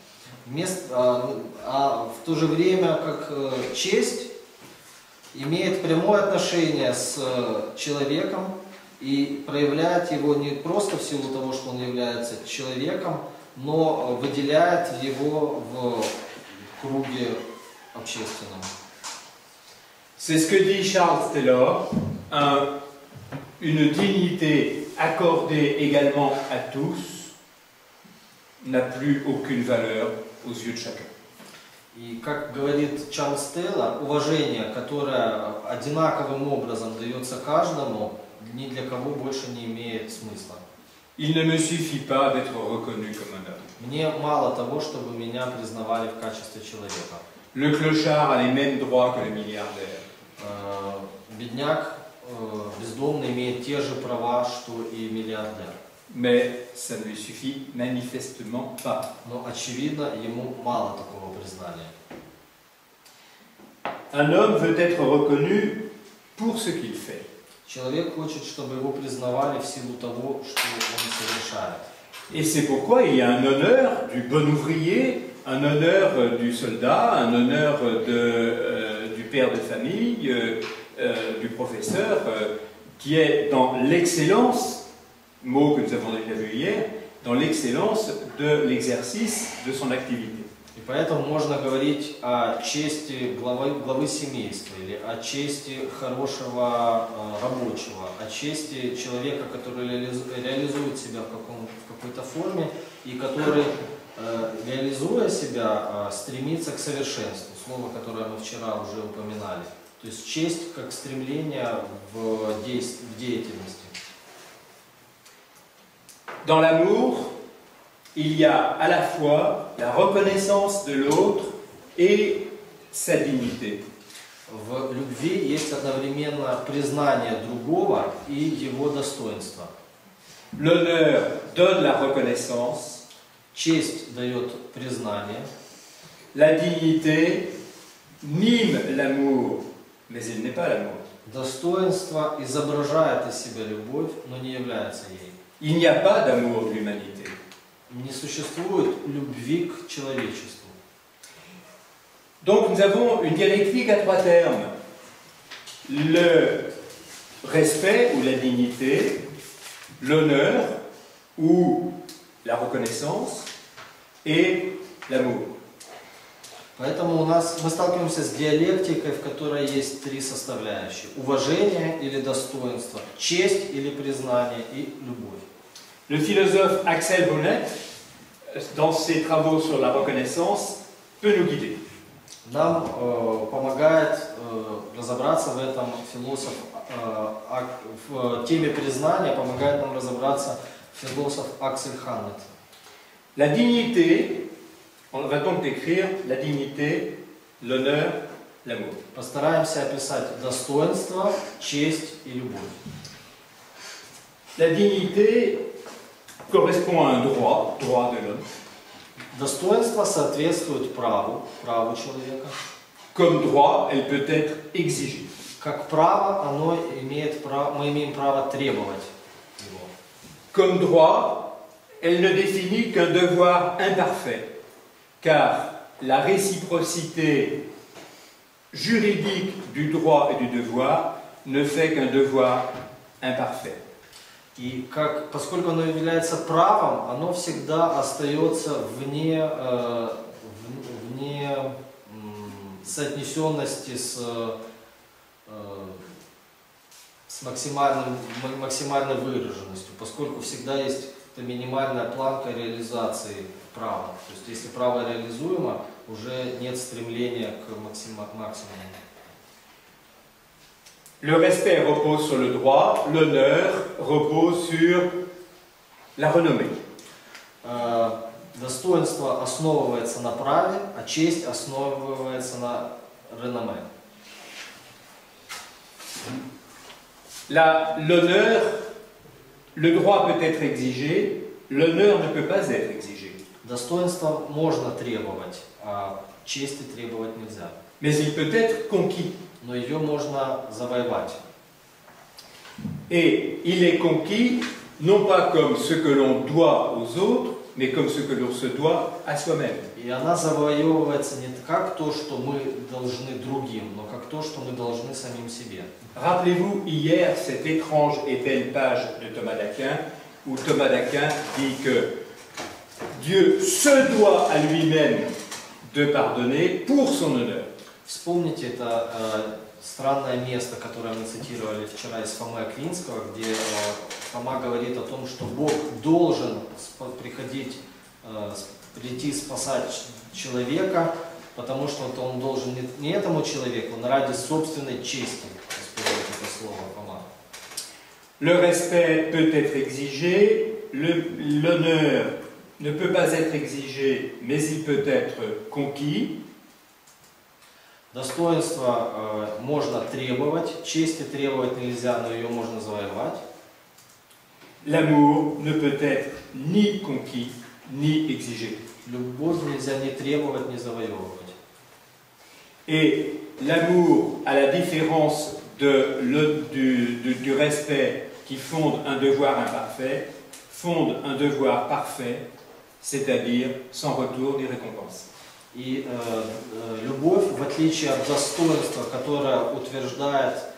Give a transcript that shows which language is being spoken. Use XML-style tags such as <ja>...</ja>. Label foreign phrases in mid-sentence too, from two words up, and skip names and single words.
<ru>А в то же время, как честь имеет прямое отношение с человеком и проявляет его не просто в силу того, что он является человеком, но выделяет его в круге общественном.</ru> <fr>C'est ce que dit Charles Taylor, une dignité accordée également à tous n'a plus aucune valeur aux yeux de chacun.</fr> <ru>И как говорит Чарльз Тейлор, уважение, которое одинаковым образом дается каждому, ни для кого больше не имеет смысла.</ru> <fr>Il ne me suffit pas d'être reconnu comme un homme.</fr> <ru>Мне мало того, чтобы меня признавали в качестве человека.</ru> <fr>Le clochard a les mêmes droits que le milliardaire.</fr> <ru>Бедняк, бездомный, имеет те же права, что и миллиардер.</ru> <fr>Mais ça ne lui suffit manifestement pas.</fr> <ru>Но очевидно, ему мало такого признания.</ru> <fr>Un homme veut être reconnu pour ce qu'il fait.</fr> <ru>Человек хочет, чтобы его признавали в силу того, что он совершает.</ru> <fr>Et c'est pourquoi il y a un honneur du bon ouvrier, un honneur du soldat, un honneur du père de famille, du professeur, qui est dans l'excellence, mot que nous avons déjà vu hier, dans l'excellence de l'exercice de son activité.</fr> <ru>И поэтому можно говорить о чести главы семейства, или о чести хорошего рабочего, о чести человека, который реализует себя в какой-то форме и который, реализуя себя, стремится к совершенству, слово, которое мы вчера уже упоминали. То есть честь как стремление в деятельности.</ru> <fr>Dans l'amour, il y a à la fois la reconnaissance de l'autre et sa dignité.</fr> <ru>В любви есть одновременно признание другого и его достоинства.</ru> <fr>L'honneur donne la reconnaissance.</fr> <ru>Честь дает признание.</ru> <fr>La dignité mime l'amour, mais il n'est pas l'amour.</fr> <ru>Достоинство изображает из себя любовь, но не является ей.</ru> <fr>Il n'y a pas d'amour de l'humanité.</fr> <ru>Не существует любви к человечеству.</ru> <fr>Donc nous avons une dialectique à trois termes. Le respect ou la dignité, l'honneur ou la reconnaissance et l'amour.</fr> <ru>Поэтому мы сталкиваемся с диалектикой, в которой есть три составляющие. Уважение или достоинство, честь или признание и любовь.</ru> <fr>Le philosophe Axel Honneth, dans ses travaux sur la reconnaissance, peut nous guider.</fr> <ru>Нам помогает разобраться в этом философ, в теме признания помогает нам разобраться философ Аксель Хоннет.</ru> <fr>La dignité, on va donc décrire la dignité, l'honneur, l'amour.</fr> <ru>Постараемся описать достоинство, честь и любовь.</ru> <fr>La dignité correspond à un droit de l'homme.</fr> <ru>Достоинство соответствует праву человека.</ru> <fr>Comme droit, elle peut être exigée.</fr> <ru>Как право, мы имеем право требовать его.</ru> <fr>Comme droit, elle ne définit qu'un devoir imparfait, car la réciprocité juridique du droit et du devoir ne fait qu'un devoir imparfait.</fr> <ru>И поскольку оно является правом, оно всегда остается вне соотнесенности с максимальной выраженностью, поскольку всегда есть минимальная планка реализации права. То есть если право реализуемо, уже нет стремления к максимуму.</ru> <fr>Le respect repose sur le droit, l'honneur repose sur la renommée.</fr> <ru>Достоинство основывается на праве, а честь основывается на реноме.</ru> <fr>L'honneur, le droit peut être exigé, l'honneur ne peut pas être exigé.</fr> <ru>Достоинство можно требовать, а чести требовать нельзя.</ru> <fr>Mais il peut être conquis.</fr> <ru>Но ее можно завоевать.</ru> <fr>Et il est conquis non pas comme ce que l'on doit aux autres, mais comme ce que l'on se doit à soi-même.</fr> <ru>И она завоевывается не как то, что мы должны другим, но как то, что мы должны самим себе.</ru> <fr>Rappelez-vous hier cette étrange et belle page de Thomas d'Aquin, où Thomas d'Aquin dit que Dieu se doit à lui-même de pardonner pour son honneur.</fr> <ru>Вспомните это странное место, которое мы цитировали вчера из Фомы Аквинского, где Фома говорит о том, что Бог должен прийти спасать человека, потому что он должен не этому человеку, но ради собственной чести. Использует это слово Фома.</ru> <fr>Le respect peut être exigé, l'honneur ne peut pas être exigé, mais il peut être conquis.</fr> <ru>Достоинство можно требовать, чести требовать нельзя, но ее можно завоевать.</ru> <fr>L'amour ne peut être ni conquis, ni exigé.</fr> <ru>Любовь нельзя ни требовать, ни завоевывать.</ru> <fr>Et l'amour, à la différence du respect qui fonde un devoir imparfait, fonde un devoir parfait, c'est-à-dire sans retour ni récompense.</fr> <ru>И любовь, в отличие от достоинства, которое утверждает</ru>